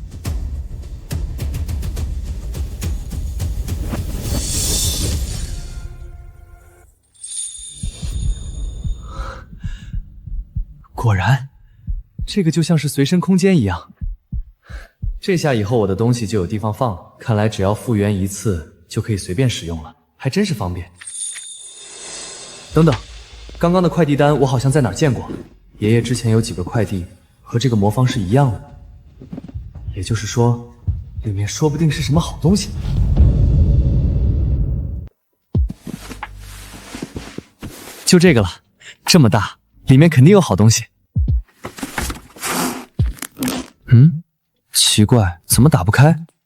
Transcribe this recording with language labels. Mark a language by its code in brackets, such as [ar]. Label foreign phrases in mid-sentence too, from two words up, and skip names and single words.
[zh] 果然，這個就像是隨身空間一樣。這下以後我的東西就有地方放了，看來只要復原一次就可以隨便使用了，還真是方便。等等，剛剛的快遞單我好像在哪兒見過。爺爺之前有幾個快遞和這個魔方是一樣的，也就是說，裡面說不定是什麼好東西。就這個了，這麼大，裡面肯定有好東西。嗯，奇怪，怎麼打不開？